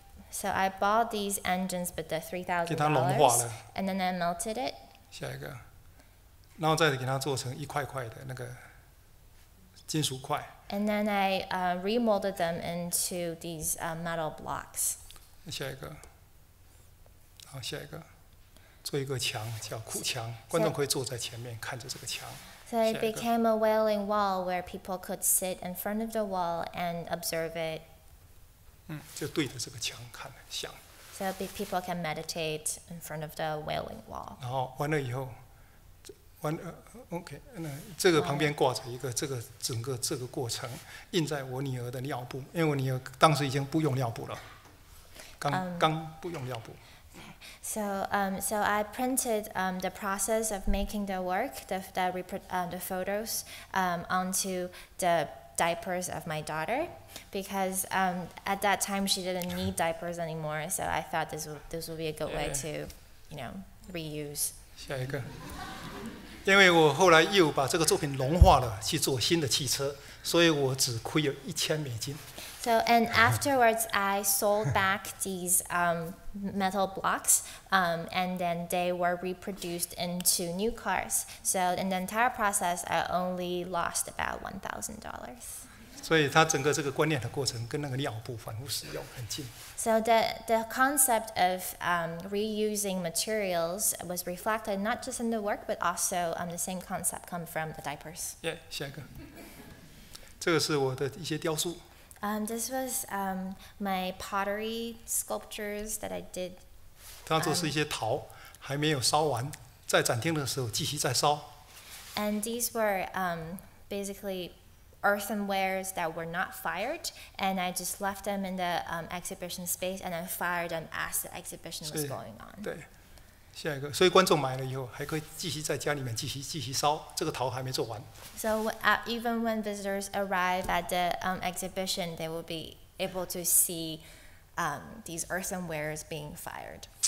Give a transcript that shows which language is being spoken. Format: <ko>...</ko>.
<en>So I bought these engines with the $3,000,</en> <zh>给它融化了。</zh> <en>and then I melted it.</en> <zh>下一个，然后再给它做成一块块的那个金属块。</zh> <en>And then I remolded them into these metal blocks.</en> <zh>下一个，好，下一个，做一个墙叫苦墙，观众可以坐在前面看着这个墙。</zh> <en>So it became a wailing wall where people could sit in front of the wall and observe it.</en> <zh>就对着这个墙看想。</zh> <en>So people can meditate in front of the wailing wall.</en> <zh>然后完了以后，OK， 那这个旁边挂着一个整个这个过程印在我女儿的尿布，因为我女儿当时已经不用尿布了，刚不用尿布。</zh> <en>So I printed the process of making the work, the photos, onto the diapers of my daughter, because at that time she didn't need diapers anymore. So I thought this would be a good way to, reuse.</en> <zh>下一个，因为我后来又把这个作品融化了，去做新的汽车，所以我只亏了$1000。</zh> <en>So and afterwards I sold back these metal blocks, and then they were reproduced into new cars. So in the entire process, I only lost about $1,000.</en> <zh>所以它整个这个观念的过程跟那个尿布反复使用很近。</zh> <en>So the concept of reusing materials was reflected not just in the work, but also the same concept come from the diapers.</en> <zh>下一个，这个是我的一些雕塑。</zh> <en>This was my pottery sculptures that I did.</en> <zh>他做是一些陶，还没有烧完，在展厅的时候继续再烧。</zh> <en>And these were basically earthenwares that were not fired, and I just left them in the exhibition space and then fired them as the exhibition was going on.</en> <zh>对，下一个，所以观众买了以后还可以继续在家里面继续烧，这个陶还没做完。</zh> <en>So even when visitors arrive at the exhibition, they will be able to see these earthenwares being fired.</en>